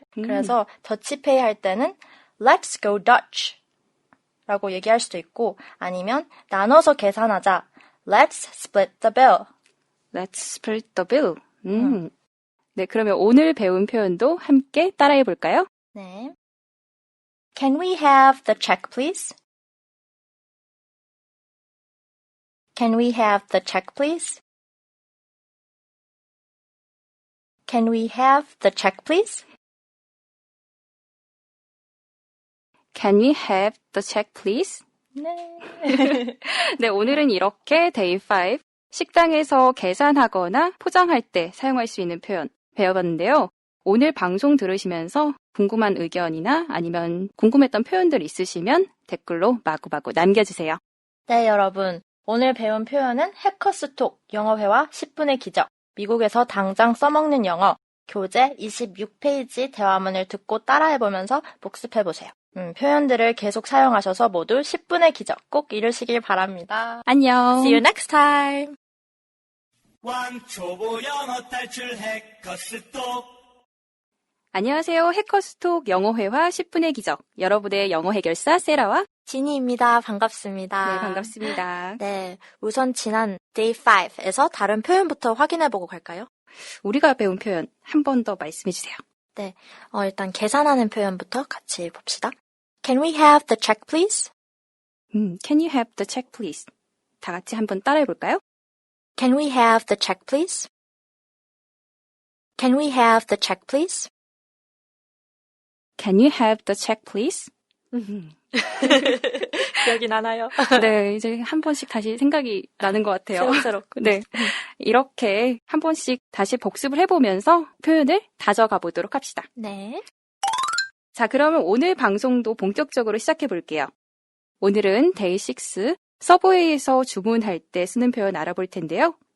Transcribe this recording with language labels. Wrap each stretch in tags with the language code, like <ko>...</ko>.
<ko>그래서 더치페이 할 때는</ko> <en>Let's go Dutch</en> <ko>라고 얘기할 수도 있고 아니면 나눠서 계산하자.</ko> <en>Let's split the bill. Let's split the bill.</en> <ko>네, 그러면 오늘 배운 표현도 함께 따라해 볼까요? 네.</ko> <en>Can we have the check, please? Can we have the check, please? Can we have the check, please? Can we have the check, please?</en> <ko>네. 네, 오늘은 이렇게 Day 5 식당에서 계산하거나 포장할 때 사용할 수 있는 표현 배워봤는데요. 오늘 방송 들으시면서 궁금한 의견이나 아니면 궁금했던 표현들 있으시면 댓글로 마구마구 남겨주세요. 네, 여러분. 오늘 배운 표현은 해커스톡 영어회화 10분의 기적, 미국에서 당장 써먹는 영어, 교재 26페이지 대화문을 듣고 따라해보면서 복습해보세요. 표현들을 계속 사용하셔서 모두 10분의 기적 꼭 이루시길 바랍니다. 안녕.</ko> <en>See you next time.</en> <ko>왕초보 영어 탈출 해커스톡. 안녕하세요. 해커스톡 영어회화 10분의 기적. 여러분의 영어 해결사 세라와 지니입니다. 반갑습니다. 네, 반갑습니다. 네, 우선 지난 Day 5에서 다른 표현부터 확인해보고 갈까요? 우리가 배운 표현 한 번 더 말씀해 주세요. 네, 일단 계산하는 표현부터 같이 봅시다.</ko> <en>Can we have the check, please? Can you have the check, please?</en> <ko>다 같이 한번 따라해 볼까요?</ko> <en>Can we have the check, please? Can we have the check, please? Can you have the check, please?</en> <ko>기억이 나나요? 네, 이제 한 번씩 다시 생각이 나는 것 같아요. 새록새록. 네, 이렇게 한 번씩 다시 복습을 해보면서 표현을 다져가 보도록 합시다. 네. 자, 그러면 오늘 방송도 본격적으로 시작해 볼게요. 오늘은 데이 6 서브웨이에서 주문할 때 쓰는 표현 알아볼 텐데요.</ko>